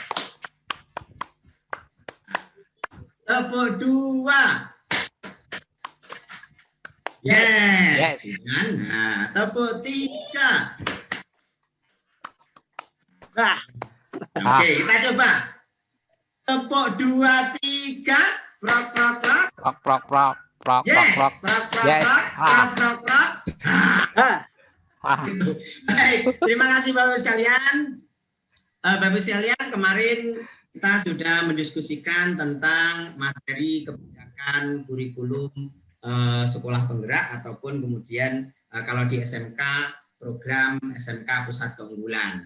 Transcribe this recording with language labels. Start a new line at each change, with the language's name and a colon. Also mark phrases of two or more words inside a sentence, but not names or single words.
Indonesian: Tepuk 2.
English: Yes.
Indonesian: Nah, tepuk 3. Oke, kita coba. Tepuk 2, 3. Prok prok prok. Prok prok prok prok
English: Yes. prok. Prok prok Yes. prok prok prok.
Indonesian: Baik, terima kasih Bapak sekalian. Bapak sekalian, kemarin kita sudah mendiskusikan tentang materi kebijakan kurikulum sekolah penggerak ataupun kemudian kalau di SMK program SMK Pusat Keunggulan.